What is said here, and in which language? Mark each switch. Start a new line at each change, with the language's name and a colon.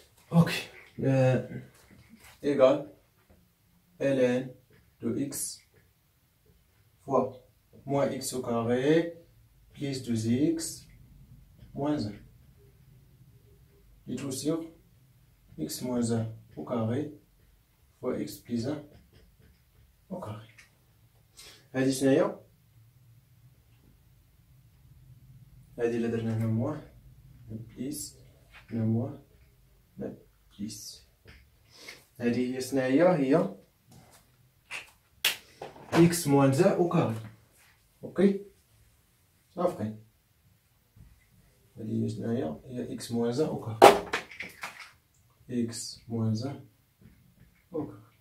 French: Ok égal ln de x fois moins x au carré plus 2x moins 1 et tout sur x moins 1 au carré fois x plus 1 au carré.
Arabic: هادي شناهي؟ هادي اللي درنا هنا موان بليس هنا موان بليس. هادي هي شناهي؟ هي
French: x moins 1 au carré.
Arabic: اوكي صافي هادي هي شناهي؟ هي
French: x moins 1 au carré x moins 1 au carré.